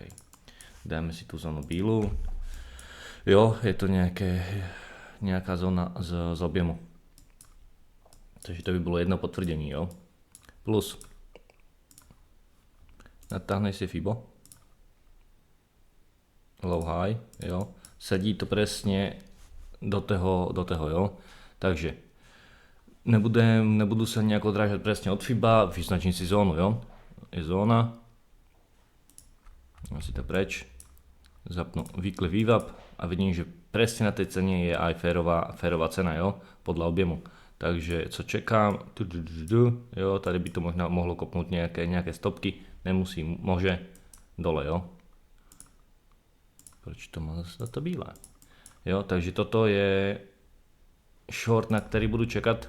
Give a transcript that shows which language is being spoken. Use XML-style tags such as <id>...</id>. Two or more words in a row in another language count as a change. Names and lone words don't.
<cs>Dáme si tu zónu bílou. Jo, je to nějaká zóna z objemu. Takže to by bylo jedno potvrzení, jo. Plus, natáhneš si FIBO.</cs> <en>Low high,</en> <cs>jo.</cs> <sk>Sedí to presne do toho, jo. Takže nebudu sa nejak odrážať presne od FIBA, vyznačím si zónu, jo. Je zóna. Asi to preč. Zapnu</sk> <en>weekly VWAP</en> <sk>a vidím, že presne na tej cene je aj férová cena, jo, podľa objemu.</sk> <cs>Takže co čekám, jo, tady by to možná mohlo</cs> <sk>kopnúť nejaké stopky, nemusí, môže, dole,</sk> <cs>jo. Proč to má zase to bílé? Jo, takže toto je short, na který budu čekat.</cs>